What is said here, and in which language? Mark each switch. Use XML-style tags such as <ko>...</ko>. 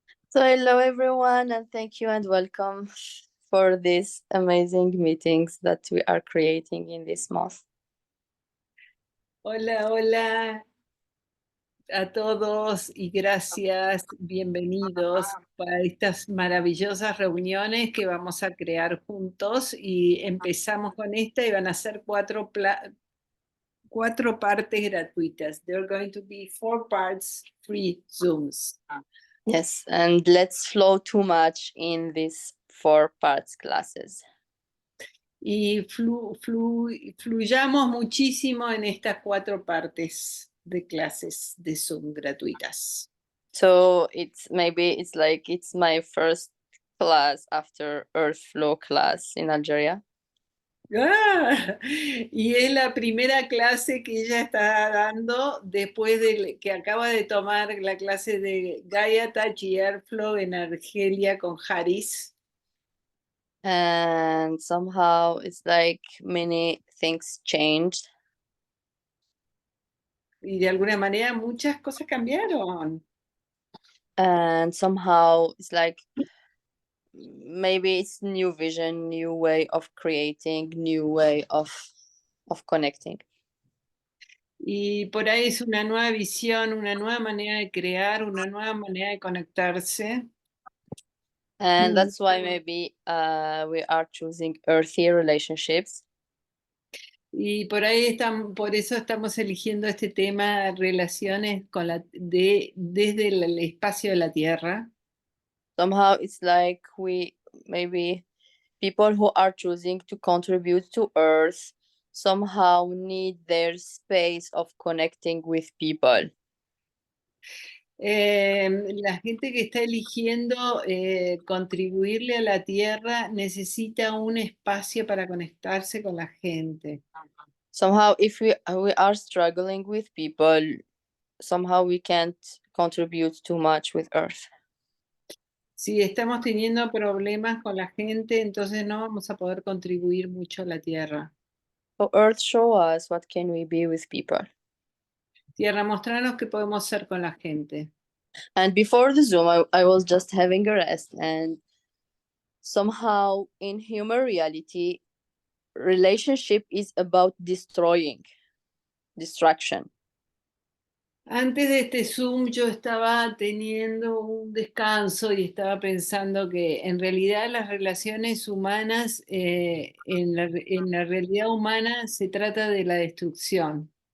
<en>So hello everyone, and thank you and welcome for these amazing meetings that we are creating in this month.</en> <es>Hola, hola a todos y gracias, bienvenidos para estas maravillosas reuniones que vamos a crear juntos y empezamos con esta y van a ser cuatro partes gratuitas.</es> <en>There are going to be 4 parts, free Zooms. Yes, and let's flow too much in these 4 parts classes.</en> <es>Y fluyamos muchísimo en estas 4 partes de clases de Zoom gratuitas.</es> <en>So it's like it's my first class after Earth Flow class in Algeria.</en> <es>Ah, y es la primera clase que ella está dando después de que acaba de tomar la clase de Gaia Touch y Airflow en Argelia con Haris.</es> <en>And somehow it's like many things changed.</en> <es>Y de alguna manera muchas cosas cambiaron.</es> <en>And somehow it's like maybe it's new vision, new way of creating, new way of connecting.</en> <es>Y por ahí es una nueva visión, una nueva manera de crear, una nueva manera de conectarse.</es> <en>And that's why maybe we are choosing Earthy Relationships.</en> <es>Y por ahí por eso estamos eligiendo este tema, relaciones desde el espacio de la Tierra.</es> <en>Somehow it's like we maybe people who are choosing to contribute to Earth somehow need their space of connecting with people.</en> <es>La gente que está eligiendo contribuirle a la Tierra necesita un espacio para conectarse con la gente.</es> <en>Somehow if we are struggling with people, somehow we can't contribute too much with Earth.</en> <es>Si estamos teniendo problemas con la gente, entonces no vamos a poder contribuir mucho a la Tierra.</es> <en>So Earth, show us what can we be with people.</en> <es>Tierra, mostranos qué podemos ser con la gente.</es> <en>And before the Zoom, I was just having a rest, and somehow in human reality, relationship is about distraction.</en> <es>Antes de este Zoom yo estaba teniendo un descanso y estaba pensando que en realidad las relaciones humanas, en la realidad humana se trata de la destrucción.</es>